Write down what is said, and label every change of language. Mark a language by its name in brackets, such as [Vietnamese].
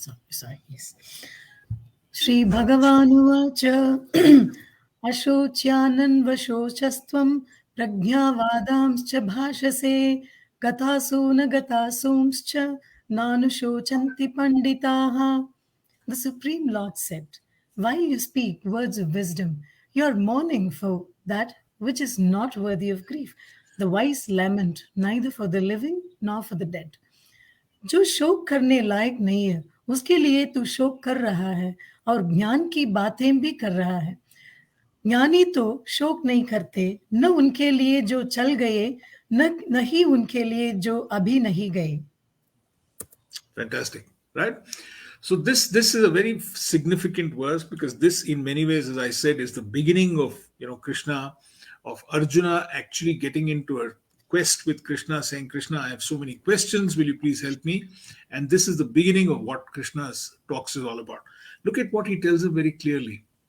[English] Sorry, yes. [Sanskrit] Shri Bhagavanuvacha Ashocyananvashocastvam Pragyavadamscha bhashase Gatasu na gatasumscha Nanushocanti panditaha. [English] The Supreme Lord said, while you speak words of wisdom, you are mourning for that which is not worthy of grief. The wise lament neither for the living nor for the dead. [Hindi] जो शोक करने लायक नहीं है उसके लिए तू शोक कर रहा है और ज्ञान की बातें भी कर रहा है. ज्ञानी तो शोक नहीं करते, न उनके लिए जो चल गए, न ही उनके लिए जो अभी नहीं गए. [English] Fantastic, right? So this is a very significant verse, because this, in many ways, as I said, is the beginning of Krishna, of Arjuna actually getting into a quest with Krishna, saying, Krishna, I have so many questions, will you please help me? And this is the beginning of what Krishna's talks is all about. Look at what he tells him very clearly.